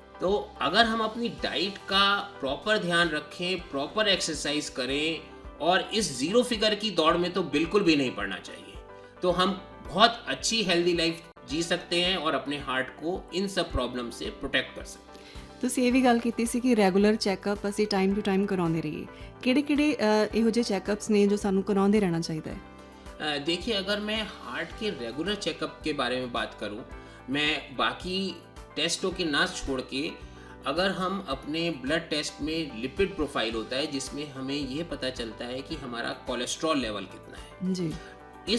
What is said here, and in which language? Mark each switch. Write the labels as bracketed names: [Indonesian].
[Hindi] तो अगर हम अपनी डाइट का प्रॉपर ध्यान रखें, प्रॉपर एक्सरसाइज करें और इस ज़ीरो फिगर की दौड़ में तो बिल्कुल भी नहीं पड़ना चाहिए, तो हम बहुत अच्छी हेल्दी लाइफ जी सकते हैं और अपने हार्ट को इन सब प्रॉब्लम से प्रोटेक्ट कर सकते हैं। [Punjabi] ਤੁਸੀਂ ਇਹ ਵੀ ਗੱਲ ਕੀਤੀ ਸੀ ਕਿ ਰੈਗੂਲਰ ਚੈੱਕਅਪ ਅਸੀਂ ਟਾਈਮ ਟੂ ਟਾਈਮ ਕਰਾਉਂਦੇ ਰਹੀਏ। ਕਿਹੜੇ ਇਹੋ ਜਿਹੇ ਚੈੱਕਅਪਸ ਨੇ ਜੋ ਸਾਨੂੰ ਕਰਾਉਂਦੇ ਰਹਿਣਾ ਚਾਹੀਦਾ ਹੈ? [Hindi] देखिए, अगर मैं हार्ट के रेगुलर चेकअप के बारे में बात करूं, मैं बाकी टेस्टों के ना छोड़ के, अगर हम अपने ब्लड टेस्ट में लिपिड प्रोफाइल होता है जिसमें हमें यह पता चलता है कि हमारा कोलेस्ट्रॉल लेवल कितना है। जी।